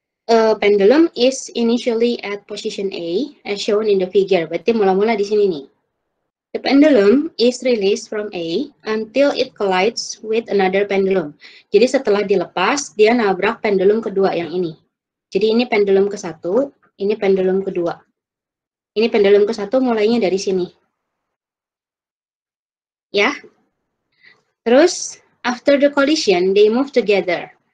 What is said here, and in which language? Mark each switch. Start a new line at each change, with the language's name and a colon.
English: A pendulum is initially at position A as shown in the figure.
Indonesian: Berarti mula-mula di sini nih.
English: The pendulum is released from A until it collides with another pendulum.
Indonesian: Jadi setelah dilepas, dia nabrak pendulum kedua yang ini. Jadi ini pendulum ke-1, ini pendulum kedua. Ini pendulum ke-1 mulainya dari sini. Ya.
English: Terus, after the collision, they move together.